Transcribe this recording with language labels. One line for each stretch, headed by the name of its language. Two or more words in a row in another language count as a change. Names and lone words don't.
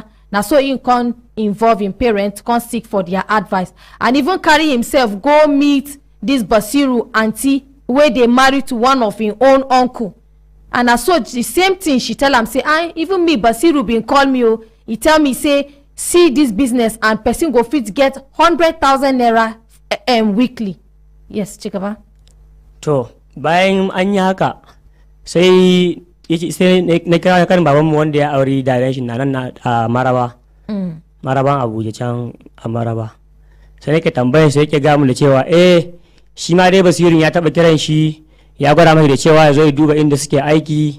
Nigerian Pidgin: Now so he can't involve him parents, can't seek for their advice, and even carry himself go meet this Basiru auntie where they married to one of his own uncle. And I saw the same thing she tell him say, even me Basiru been call me, he tell me say see this business and person go fit get 100,000 naira weekly. Yes, Chikaba.
Hausa: To bayan an yi haka sai na kira kan babanmu wanda ya auri direction na nan a Maraba. Maraban Abuja can a Maraba. Sai nake tambayar sai yake gamu da cewa shi ma dai Basirin ya taba kiran shi ya gwada mai da cewa ya zo ya duba inda suke aiki.